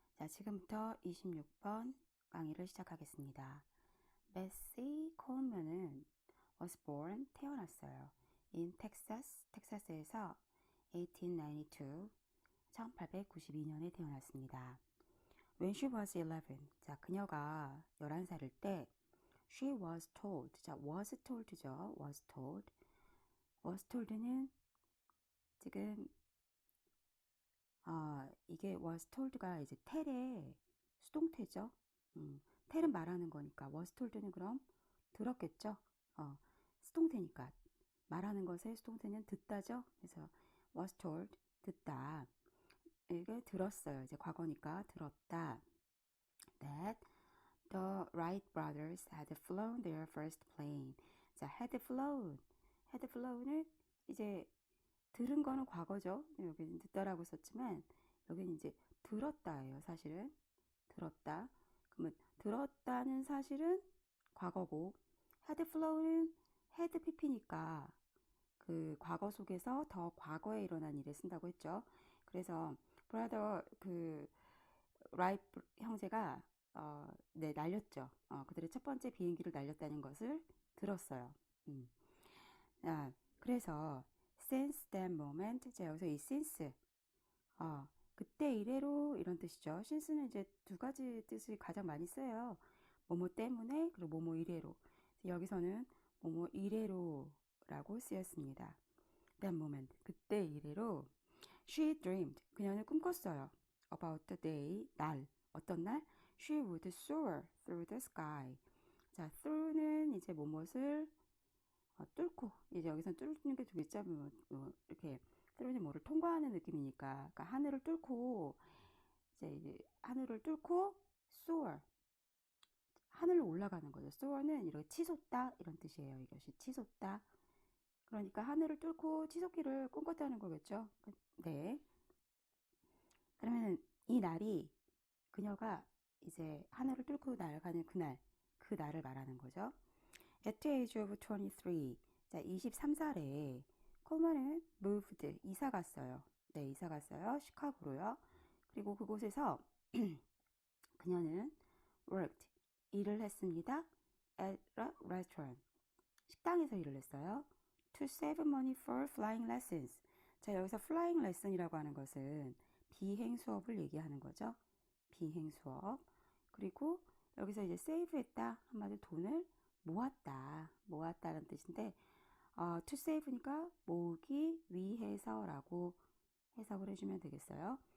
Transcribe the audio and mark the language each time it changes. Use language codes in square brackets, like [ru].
[ko] 자, 지금부터 26번 강의를 시작하겠습니다. [en] Bessie Coleman은 was born, [ko] 태어났어요. [en] in Texas, [ko] 텍사스에서 1892, 1892년에 태어났습니다. [en] When she was 11, [ko] 자, 그녀가 11살일 때 [en] she was told, [ko] 자, [en] was told [ko] 죠. [en] was told. was told [ko] 는 지금 이게 was told가 이제 텔의 수동태죠. 텔은 말하는 거니까 [en] was told [ko] 는 그럼 들었겠죠. 수동태니까 말하는 것의 수동태는 듣다죠. 그래서 [en] was told [ko] 듣다. 이게 들었어요. 이제 과거니까 들었다. [en] That the Wright brothers had flown their first plane. 자, had flown. [ko] had flown은 이제 들은 거는 과거죠. 여기는 듣다라고 썼지만 여기는 이제 들었다예요. 사실은 들었다. 그러면 들었다는 사실은 과거고 [en] had flow [ko] 는 had pp니까 그 과거 속에서 더 과거에 일어난 일을 쓴다고 했죠. 그래서 brother 그 라이트 형제가 날렸죠. 그들의 첫 번째 비행기를 날렸다는 것을 들었어요. 그래서 [en] since that moment, [ko] 자, 여기서 이 since, 그때 이래로 이런 뜻이죠. since는 이제 두 가지 뜻을 가장 많이 써요. 뭐뭐 때문에, 그리고 뭐뭐 이래로. 여기서는 뭐뭐 이래로라고 쓰였습니다. [en] that moment, [ko] 그때 이래로 [en] she dreamed, [ko] 그녀는 꿈꿨어요. [en] about the day, [ko] 날, 어떤 날? [en] she would soar through the sky. [ko] 자, through는 이제 뭐뭇을 뚫고, 이제 여기서는 뚫는 게 두 글자, 이렇게, through는 뭐를 통과하는 느낌이니까, 그러니까 하늘을 뚫고, 이제 하늘을 뚫고, soar. 하늘로 올라가는 거죠. soar는 이렇게 치솟다, 이런 뜻이에요. 이것이 치솟다. 그러니까 하늘을 뚫고 치솟기를 꿈꿨다는 거겠죠. 네. 그러면 이 날이, 그녀가 이제 하늘을 뚫고 날아가는 그날, 그 날을 말하는 거죠. [en] At the age of 23, [ko] 자, 23살에 콜먼은 moved, 이사 갔어요. 네, 이사 갔어요. 시카고로요. 그리고 그곳에서 그녀는 [en] worked, [ko] 일을 했습니다. [en] at a restaurant, [ko] 식당에서 일을 했어요. [en] to save money for flying lessons. [ko] 자, 여기서 flying lesson이라고 하는 것은 비행 수업을 얘기하는 거죠. 비행 수업. 그리고 여기서 이제 save했다, 한마디로 돈을 모았다라는 뜻인데, to save니까 모으기 위해서라고 해석을 해주면 되겠어요.